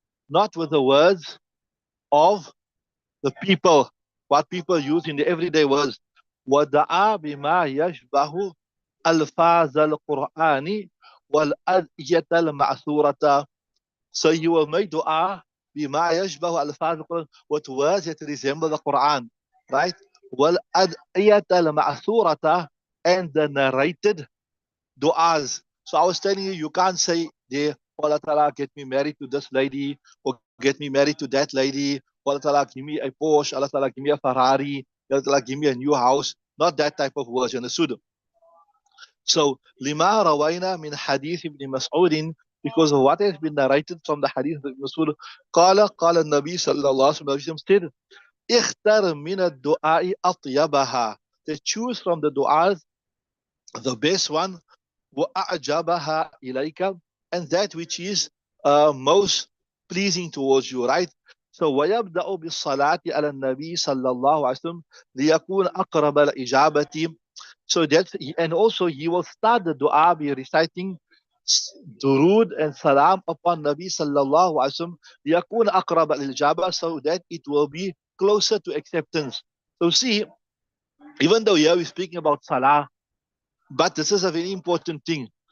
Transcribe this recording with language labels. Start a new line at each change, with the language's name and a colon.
English: Not with the words of the people, what people use in the everyday words.
Arabic: وَدَعَا بِمَا يَشْبَهُ أَلْفَاظَ الْقُرْآنِ وَالْأَدْيَةَ الْمَعْثُورَةَ.
English: So you will make dua
Arabic: بما يشبه ألفاظ القرآن,
English: with words that resemble the Quran, right?
Arabic: والأدعية المأثورة,
English: and the narrated du'as. So I was telling you, you can't say, there, Allah Ta'ala, get me married to this lady, or get me married to that lady, Allah Ta'ala, give me a Porsche, Allah Ta'ala, give me a Ferrari, Allah Ta'ala, give me a new house. Not that type of words, you understood?
Arabic: So, لما روينا من حديث ابن مسعود,
English: because of what has been narrated from the hadith of Ibn Mas'ud,
Arabic: قال النبي صلى الله عليه وسلم said, اختر من الدعاء أطيبها.
English: They choose from the du'as the best one,
Arabic: وأعجبها إليك,
English: and that which is most pleasing towards you, right?
Arabic: So ويبدأ بالصلاة على النبي صلى الله عليه وسلم ليكون أقرب الإجابة.
English: So that, and also he will start the dua by reciting durud and salam upon Nabi sallallahu alaihi wasallam
Arabic: liyakun aqrab al-ijaba,
English: so that it will be closer to acceptance. So see, even though here we're speaking about salah, but this is a very important thing.